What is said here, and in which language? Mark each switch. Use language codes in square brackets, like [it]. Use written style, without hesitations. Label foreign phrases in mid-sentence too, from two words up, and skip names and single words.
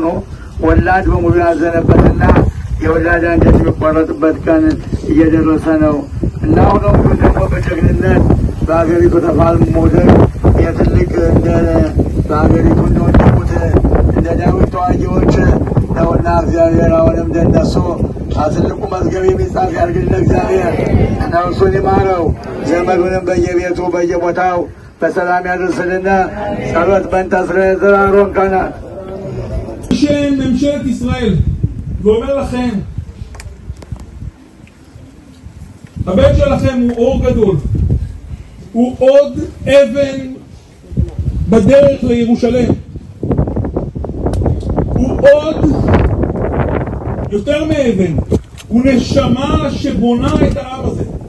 [am] ወላድ በሙሉ ያዘነበትና የወላድ አንጀት የሚቆረጥበት ቀን እየደረሰ ነው እና አሁንም ደግሞ በጀግንነት በሀገሪቱ ተፋልሞ ሞደር የትልቅ እንደ በሀገሪቱ እንደወደቁት እንደ ዳዊት ተዋጊዎች ነውና እግዚአብሔር አሁንም እንደነሱ ትልቁ መዝገብ የሚጻፍ ያድርግልን እግዚአብሔር። ነፍሱን ይማረው። ዘመዱንም በየቤቱ በየቦታው በሰላም ያድርስልን። ጸሎት በእንተ እስራኤል ዘራሮን ካህናት [he] בשם ממשלת ישראל ואומר לכם, הבן שלכם הוא אור גדול, הוא עוד אבן בדרך לירושלים, הוא עוד יותר מאבן, הוא נשמה שבונה את העם הזה.